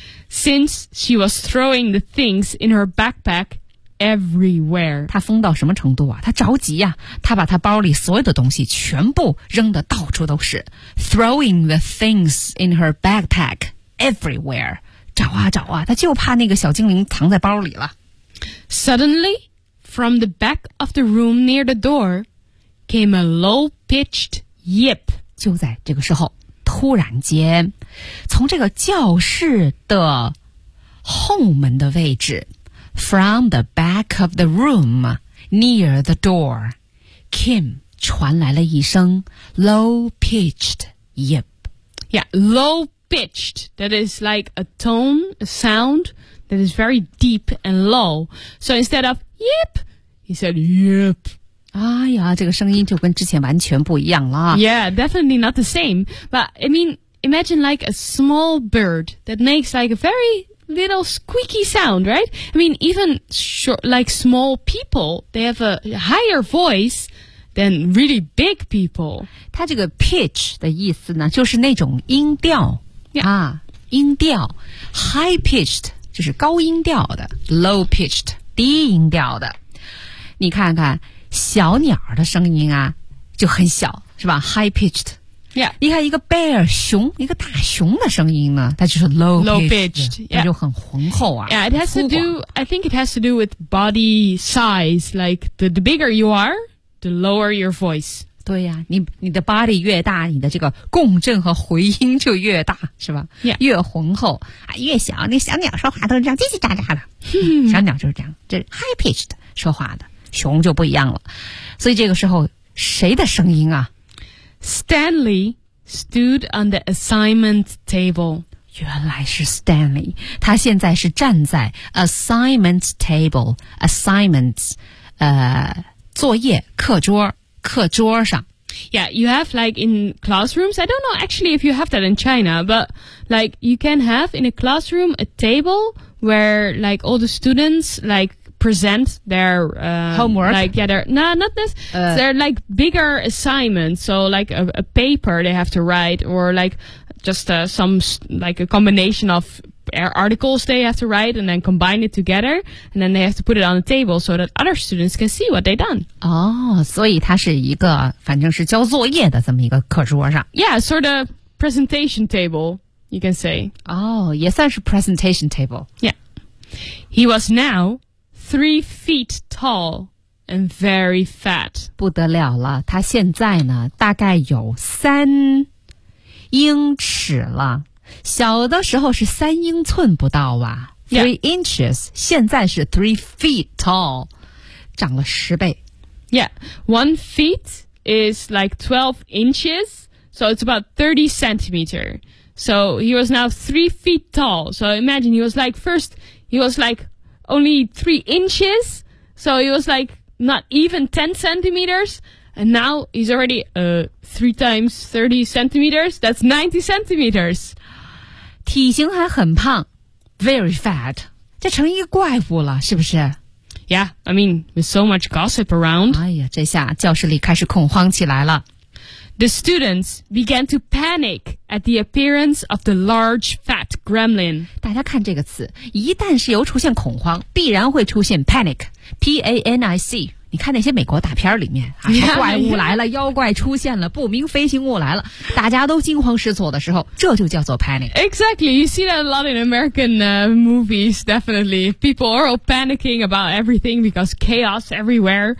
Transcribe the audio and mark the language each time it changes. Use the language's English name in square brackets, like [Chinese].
[English] Since she was throwing the things in her backpack,Everywhere. [Chinese] 他疯到什么程度啊？他着急啊，他把他包里所有的东西全部扔得到处都是。 [English] Throwing the things in her backpack everywhere. [Chinese] 找啊找啊，他就怕那个小精灵藏在包里了。 [English] Suddenly, from the back of the room near the door, came a low-pitched yip. [Chinese] 就在这个时候，突然间，从这个教室的后门的位置 [English] From the back of the room, near the door, Kim [Chinese] 传来了一声 [English] low-pitched yip. Yeah, low-pitched, that is like a tone, a sound that is very deep and low. So instead of yip, he said yip. [Chinese] 哎呀，这个声音就跟之前完全不一样了。 [English] Yeah, definitely not the same. But I mean, imagine like a small bird that makes like a very... Little squeaky sound, right? I mean, even short, like small people, they have a higher voice than really big people. [Chinese] 它这个 pitch 的意思呢，就是那种音调、 [English] yeah. [Chinese] 啊，音调 high pitched 就是高音调的 ，low pitched 低音调的。你看看小鸟的声音啊，就很小，是吧 ？High pitched. [English] Yeah. [Chinese] 你看一个 bear 熊，一个大熊的声音呢，它就是 low pitched, [English] yeah. [Chinese] 它就很浑厚啊。 [English] Yeah, it has to do. I think it has to do with body size. Like the bigger you are, the lower your voice. [Chinese] 对呀、啊，你的 body 越大，你的这个共振和回音就越大，是吧？ [English] Yeah. [Chinese] 越浑厚啊，越小，那小鸟说话都是这样叽叽喳喳的。小鸟就是这样，这 high pitched 说话的熊就不一样了。所以这个时候谁的声音啊？ [English] Stanley stood on the assignment table. [Chinese] 原来是 Stanley. 他现在是站在 assignment table. Assignments, 作业课桌上。 [English] Yeah, you have like in classrooms. I don't know actually if you have that in China, but like you can have in a classroom a table where like all the students like,present their homework like yeah they're no not this they're like bigger assignments so like a paper they have to write or like just some like a combination of articles they have to write and then combine it together and then they have to put it on the table so that other students can see what they've done [Chinese] oh 所以它是一个反正是交作业的这么一个课桌上 [English] yeah sort of presentation table you can say [Chinese] oh 也算是 presentation table [English] yeah he was now3 feet tall and very fat. [Chinese] 不得了了，他现在呢，大概有3英尺了。小的时候是3英寸不到吧 [English] ？Three inches. [Chinese] 现在是 [English] 3 feet tall, [Chinese] 长了10倍。 [English] Yeah, 1 foot is like 12 inches, so it's about 30 centimeters. So he was now 3 feet tall. So imagine he was like first, he was like. Only 3 inches, so it was like not even 10 centimeters, and now he's already 3 times 30 centimeters. That's 90 centimeters. [Chinese] 体型还很胖 [English] very fat. [Chinese] 这成一个怪物了，是不是 [English] ？Yeah, I mean, with so much gossip around. [Chinese] 哎呀，这下教室里开始恐慌起来了。 [English] The students began to panic at the appearance of the large fat gremlin. [Chinese] 大家看这个词，一旦是由出现恐慌，必然会出现 panic, P-A-N-I-C。你看那些美国大片里面、啊、怪物来了妖怪出现了不明飞行物来了大家都惊慌失措的时候这就叫做 panic. [English] Exactly, you see that a lot in American、movies, definitely. People are all panicking about everything because chaos everywhere.